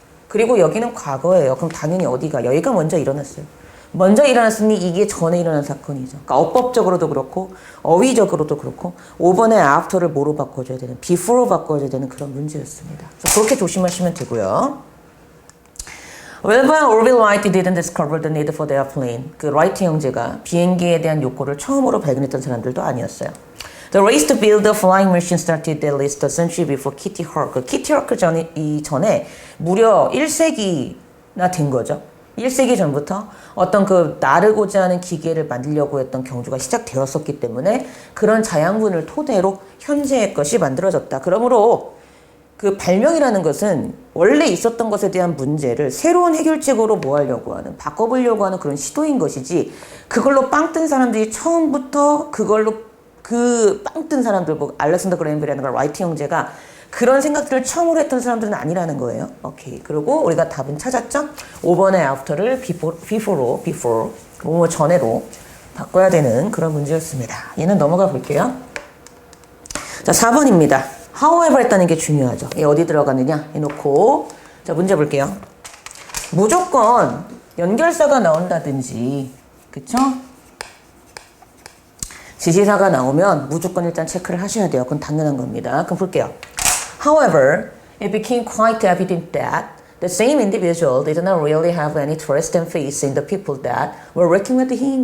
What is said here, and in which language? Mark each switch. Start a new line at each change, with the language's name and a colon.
Korean: 그리고 여기는 과거예요. 그럼 당연히 어디가? 여기가 먼저 일어났어요. 먼저 일어났으니 이게 전에 일어난 사건이죠. 그러니까 어법적으로도 그렇고 어휘적으로도 그렇고 5번에 after를 뭐로 바꿔줘야 되는 before로 바꿔줘야 되는 그런 문제였습니다. 그렇게 조심하시면 되고요.
English: Wilbur Orville Wright didn't discover the need for the airplane.
Korean: 그 라이트 형제가 비행기에 대한 욕구를 처음으로 발견했던 사람들도 아니었어요.
English: The race to build a flying machine started at least a century before Kitty Hawk.
Korean: 키티 허크 전에 무려 1세기나 된 거죠. 1세기 전부터 어떤 그 나르고자 하는 기계를 만들려고 했던 경주가 시작되었었기 때문에 그런 자양분을 토대로 현재의 것이 만들어졌다. 그러므로 그 발명이라는 것은 원래 있었던 것에 대한 문제를 새로운 해결책으로 뭐 하려고 하는, 바꿔보려고 하는 그런 시도인 것이지 그걸로 빵 뜬 사람들이 처음부터 그걸로 그 빵 뜬 사람들, 뭐 알렉산더 그레인벨이라는 걸 라이트 형제가 그런 생각들을 처음으로 했던 사람들은 아니라는 거예요. 오케이. 그리고 우리가 답은 찾았죠? 5번의 after를 before로, 뭐 전에로 바꿔야 되는 그런 문제였습니다. 얘는 넘어가 볼게요. 자, 4번입니다. however 했다는 게 중요하죠. 얘 어디 들어가느냐 해놓고 자, 문제 볼게요. 무조건 연결사가 나온다든지 그쵸? 지시사가 나오면 무조건 일단 체크를 하셔야 돼요. 그건 당연한 겁니다. 그럼 볼게요.
English: However, it became quite evident that the same individual did not really have any trust and faith in the people that were working with him.